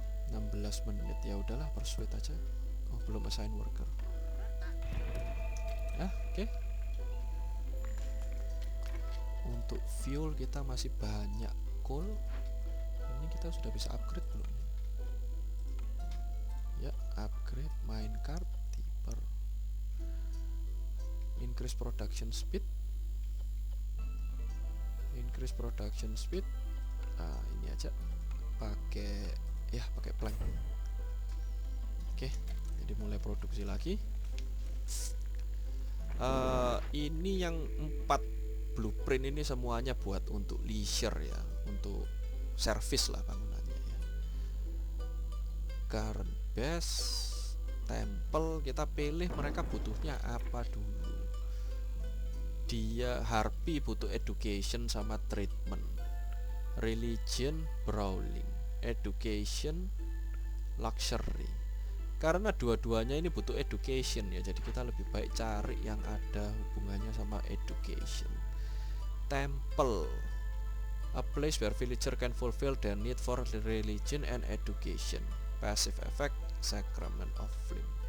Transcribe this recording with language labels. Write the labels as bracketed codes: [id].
[id] 16 menit, ya udahlah persuade aja. Oh, belum assign worker. Ya, oke. Untuk fuel kita masih banyak coal. Ini kita sudah bisa upgrade belum? Ya, upgrade minecart tipper. [en] Increase production speed. Increase production speed. [id] Nah, ini aja pakai plank. Oke, jadi mulai produksi lagi. Ini yang 4 blueprint ini semuanya buat untuk leisure ya, untuk service lah bangunannya ya. Current base, temple, kita pilih mereka butuhnya apa dulu. Dia harpy butuh education sama treatment, religion brawling, education luxury. Karena dua-duanya ini butuh education ya, jadi kita lebih baik cari yang ada hubungannya sama education. [en] Temple, a place where villager can fulfill their need for religion and education. Passive effect, sacrament of flame.